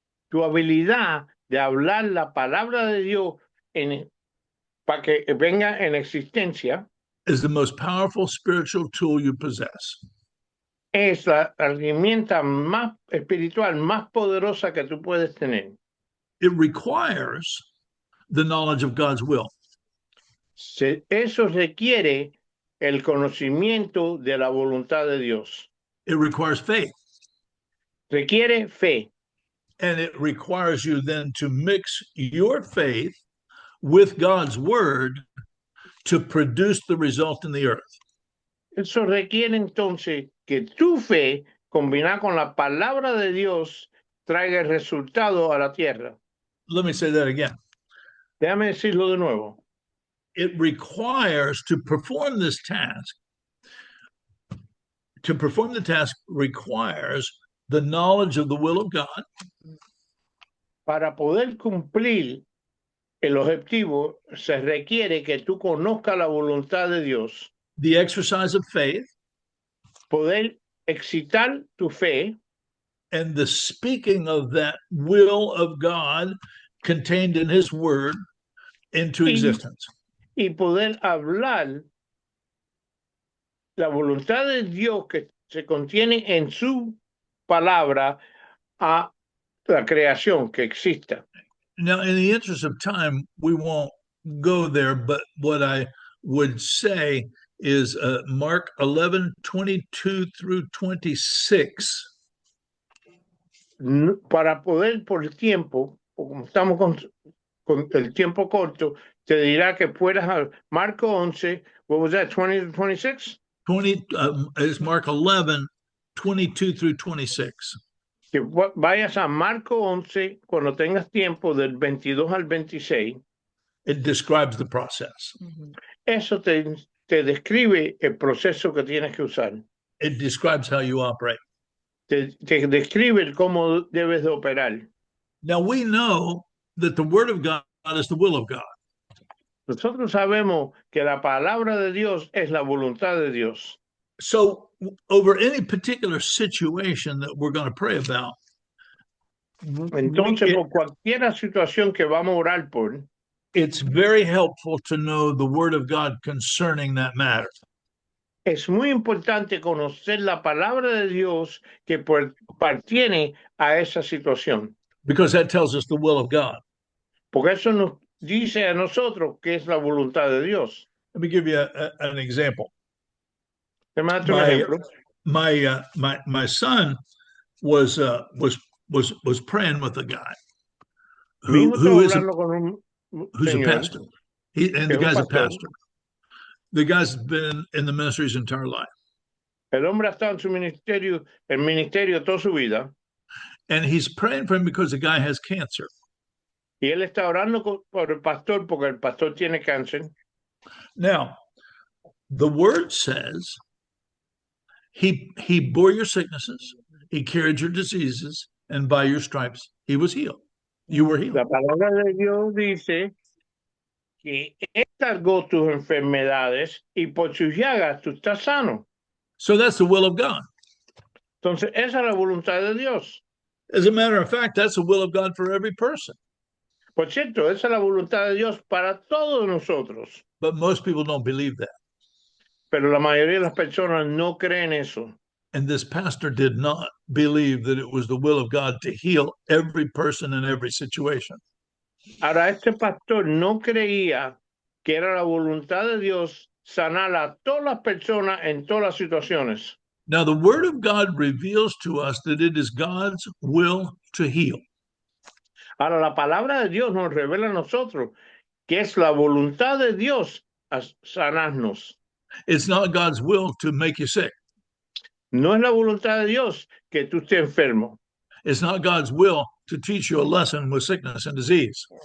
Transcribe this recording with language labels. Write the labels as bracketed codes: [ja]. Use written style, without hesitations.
[es] Tu habilidad de hablar la palabra de Dios para que venga en existencia [en] is the most powerful spiritual tool you possess. [es] Es la herramienta más espiritual, más poderosa que tú puedes tener. [en] It requires the knowledge of God's will. [es] Eso requiere el conocimiento de la voluntad de Dios. [en] It requires faith. [es] Requiere fe. [en] And it requires you then to mix your faith with God's word to produce the result in the earth. [es] Eso requiere entonces que tu fe, combinada con la palabra de Dios, traiga el resultado a la tierra. [en] Let me say that again. [es] Déjame decirlo de nuevo. [en] It requires to perform this task. To perform the task requires the knowledge of the will of God. [es] Para poder cumplir el objetivo, se requiere que tú conozcas la voluntad de Dios. [en] The exercise of faith, [es] Poder excitar tu fe [en] and the speaking of that will of God contained in His Word into existence. [es] y poder hablar la voluntad de Dios que se contiene en su palabra a la creación que exista. [en] Now, in the interest of time, we won't go there, but what I would say is Mark 11:22 through 26. [es] Para poder, por el tiempo, o como estamos con el tiempo corto, te dirá que puedas a Marco 11, [en] what was that, 20 to 26? 20 is Mark 11:22 through 26. [es] Que vayas a Marco 11 cuando tengas tiempo del 22 al 26. [en] It describes the process. [es] Eso te describe el proceso que tienes que usar. [en] It describes how you operate. [es] Te describe cómo debes de operar. [en] Now, we know that the Word of God is the will of God. [es] Nosotros sabemos que la palabra de Dios es la voluntad de Dios. [en] So, over any particular situation that we're going to pray about, [es] Entonces, por cualquier situación que vamos a orar por, [en] it's very helpful to know the Word of God concerning that matter. [es] es muy importante conocer la palabra de Dios que pertiene a esa situación. [en] Because that tells us the will of God. [es] Porque eso nos dice a nosotros que es la voluntad de Dios. [en] Let me give you an example. [es] Te mando un ejemplo. [en] My son was praying with a guy who's a pastor. The guy's a pastor. The guy's been in the ministry his entire life. [es] El hombre ha estado en su ministerio, el ministerio toda su vida. [en] And he's praying for him because the guy has cancer. [es] Y él está orando por el pastor porque el pastor tiene cáncer. [en] Now, the word says he bore your sicknesses, he carried your diseases, and by your stripes he was healed. You were healed. [es] La palabra de Dios dice que él cargó tus enfermedades y por sus llagas tú estás sano. [en] So that's the will of God. [es] Entonces, esa es la voluntad de Dios. [en] As a matter of fact, that's the will of God for every person. [es] Por cierto, esa es la voluntad de Dios para todos nosotros. [en] But most people don't believe that. [es] Pero la mayoría de las personas no creen eso. [en] And this pastor did not believe that it was the will of God to heal every person in every situation. [es] Ahora, este pastor no creía que era la voluntad de Dios sanar a todas las personas en todas las situaciones. [en] Now, the Word of God reveals to us that it is God's will to heal. [es] Ahora, la palabra de Dios nos revela a nosotros que es la voluntad de Dios a sanarnos. [en] It's not God's will to make you sick. [es] No es la voluntad de Dios que tú estés enfermo. [en] It's not God's will to teach you a lesson with sickness and disease.